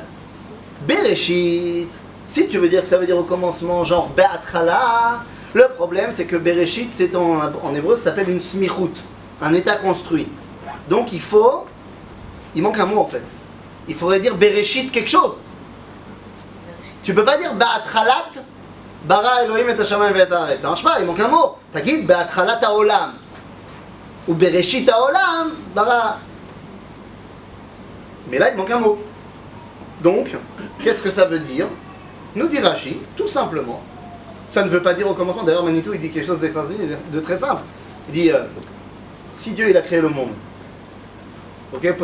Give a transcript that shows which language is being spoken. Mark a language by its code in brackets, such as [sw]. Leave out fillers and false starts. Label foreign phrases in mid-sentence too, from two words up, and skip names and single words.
[fr] Bereshit, si tu veux dire que ça veut dire au commencement, genre Be'atchala, le problème c'est que Bereshit, c'est en hébreu, ça s'appelle une smichut, un état construit. Donc il manque un mot en fait. Il faudrait dire Bereshit quelque chose. Tu peux pas dire [he] בתחלת, ברא אלהים את השמים ואת הארץ. [fr] Ça marche pas, il manque un mot. T'as dit [he] בתחלת העולם. [fr] Ou [he] בראשית העולם, [fr] bara. Mais là, il manque un mot. Donc, qu'est-ce que ça veut dire? Nous dit Rashi, tout simplement. Ça ne veut pas dire au commencement. D'ailleurs, Manitou, il dit quelque chose de très simple. Il dit, si Dieu, il a créé le monde, ok, postulat de départ.